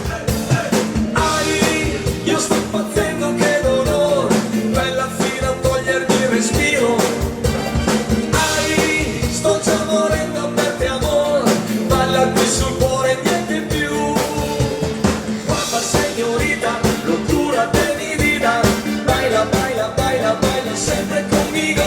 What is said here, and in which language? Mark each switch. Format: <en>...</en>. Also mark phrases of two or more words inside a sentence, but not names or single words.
<it>Io sto impazzendo che dolore, bella fino a togliermi il respiro. Sto già morendo per te amore, balla qui sul cuore niente più. Guarda signorita,</it> <es>locura de mi vida, baila, baila, baila, baila sempre conmigo.</es>